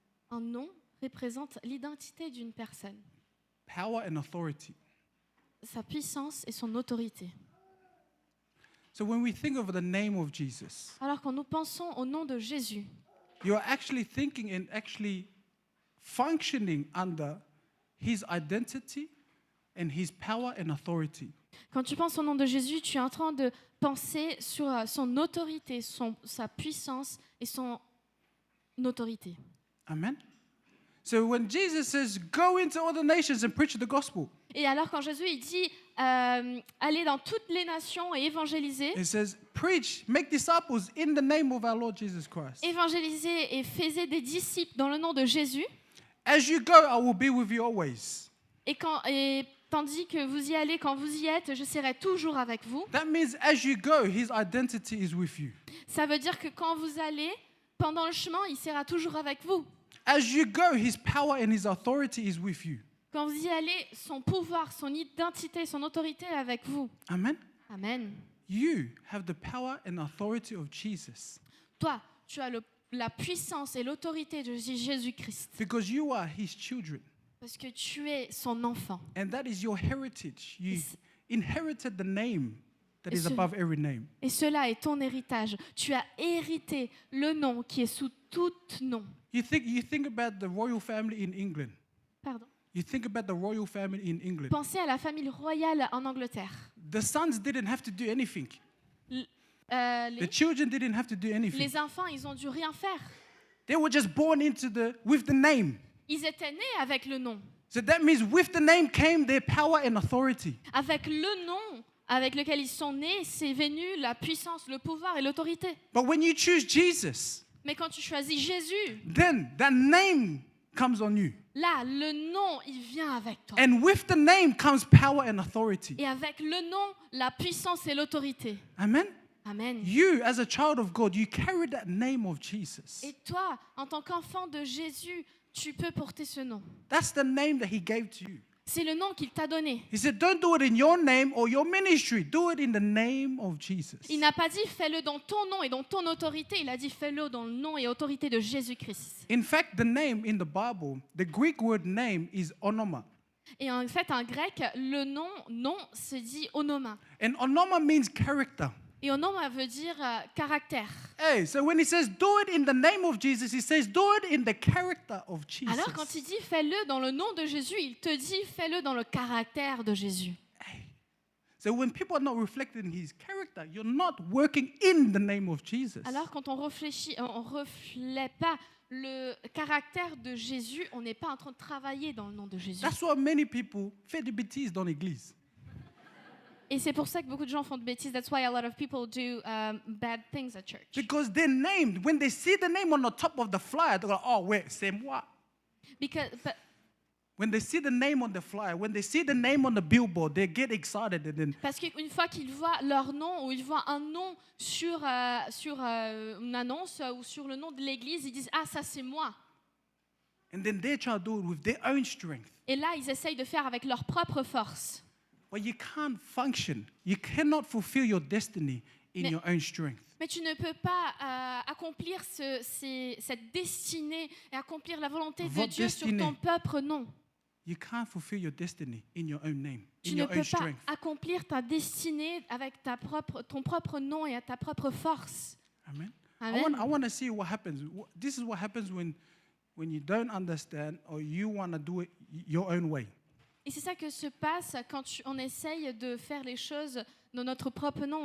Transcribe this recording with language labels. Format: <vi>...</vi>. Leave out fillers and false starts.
<fr>Un nom représente l'identité d'une personne,</fr> <en>power, and authority.</en> <fr>sa puissance et son autorité.</fr> <en>So when we think of the name of Jesus,</en> <fr>Alors quand nous pensons au nom de Jésus,</fr> <en>you're actually thinking and actually functioning under his identity and his power and authority.</en> <fr>quand tu penses au nom de Jésus, tu es en train de penser sur son autorité, sa puissance et son autorité. Amen.</fr> <en>So when Jesus says, go into all the nations and preach the gospel,</en> <fr>Et alors quand Jésus il dit allez dans toutes les nations et évangéliser,</fr> <en>it says, preach, make disciples in the name of our Lord Jesus Christ.</en> <fr>évangéliser et faisez des disciples dans le nom de Jésus.</fr> <en>As you go, I will be with you always.</en> <fr>Et tandis que vous y allez, quand vous y êtes, je serai toujours avec vous.</fr> <en>That means as you go, his identity is with you.</en> <fr>Ça veut dire que quand vous allez, pendant le chemin, il sera toujours avec vous.</fr> <en>As you go, his power and his authority is with you.</en> <fr>Quand vous y allez, son pouvoir, son identité, son autorité est avec vous. Amen. Amen.</fr> <en>You have the power and authority of Jesus</en> <fr>Toi, tu as la puissance et l'autorité de Jésus-Christ.</fr> <en>because you are his children.</en> <fr>Parce que tu es son enfant.</fr> <en>And that is your heritage. You Yes. inherited the name that</en> <fr>Et</fr> <en>is</en> <fr>ce-</fr> <en>above every name.</en> <fr>Et cela est ton héritage. Tu as hérité le nom qui est sous tout nom.</fr> <en>You think about the royal family in England.</en> <fr>Pardon.</fr> <en>You think about the royal family in England.</en> <fr>Pensez à la famille royale en Angleterre.</fr> <en>The sons didn't have to do anything. The</en> <fr>Les,</fr> <en>children didn't have to do anything.</en> <fr>les enfants, ils ont dû rien faire.</fr> <en>They were just born with the name.</en> <fr>Ils étaient nés avec le nom.</fr> <en>So that means with the name came their power and authority.</en> <fr>Avec le nom avec lequel ils sont nés, c'est venu la puissance, le pouvoir et l'autorité.</fr> <en>But when you choose Jesus,</en> <fr>Mais quand tu choisis Jésus,</fr> <en>then that name comes on you.</en> <fr>là, le nom, il vient avec toi.</fr> <en>And with the name comes power and authority.</en> <fr>Et avec le nom, la puissance et l'autorité. Amen. Amen.</fr> <en>You, as a child of God, you carry that name of Jesus.</en> <fr>Et toi, en tant qu'enfant de Jésus, tu peux porter ce nom.</fr> <en>That's the name that he gave to you.</en> <fr>C'est le nom qu'il t'a donné.</fr> <en>He said, don't do it in your name or your ministry. Do it in the name of Jesus.</en> <fr>Il n'a pas dit fais-le dans ton nom et dans ton autorité, il a dit fais-le dans le nom et autorité de Jésus-Christ.</fr> <en>In fact, the name in the Bible, the Greek word name is onoma.</en> <fr>Et en fait, en grec, le nom se dit onoma.</fr> <en>And onoma means character.</en> <fr>Et onoma veut dire caractère.</fr> <en>Hey, so when he says do it in the name of Jesus, he says do it in the character of Jesus.</en> <fr>Alors quand il dit fais-le dans le nom de Jésus, il te dit fais-le dans le caractère de Jésus.</fr> <en>Hey. So when people are not reflecting his character, you're not working in the name of Jesus.</en> <fr>Alors quand on reflète pas le caractère de Jésus, on n'est pas en train de travailler dans le nom de Jésus.</fr> <en>That's why many people</en> <fr>fait des bêtises dans l'église. Et c'est pour ça que beaucoup de gens font de bêtises.</fr> <en>That's why a lot of people do bad things at church. Because they're named. When they see the name on the top of the flyer, they go, oh, wait,</en> <fr>c'est moi.</fr> <en>But When they see the name on the flyer, when they see the name on the billboard, they get excited. And then,</en> <fr>parce qu'une fois qu'ils voient leur nom ou ils voient un nom sur une annonce ou sur le nom de l'église, ils disent « Ah, ça c'est moi ».</fr> <en>and then they try to do it with their own strength.</en> <fr>Et là, ils essayent de faire avec leur propre force.</fr> <en>But you can't function. You cannot fulfill your destiny in your own strength.</en> <fr>Mais tu ne peux pas accomplir cette destinée et accomplir la volonté de Votre Dieu sur destinée. ton propre nom.</fr> <en>You can't fulfill your destiny in your own name,</en> <fr>Tu</fr> <en>in</en> <fr>ne</fr> <en>your</en> <fr>peux</fr> <en>own</en> <fr>pas</fr> <en>strength.</en> <fr>accomplir ta destinée avec ton propre nom et à ta propre force. Amen. Amen.</fr> <en>I want to see what happens. This is what happens when you don't understand or you want to do it your own way.</en> <fr>Et c'est ça que se passe quand on essaye de faire les choses dans notre propre nom.</fr>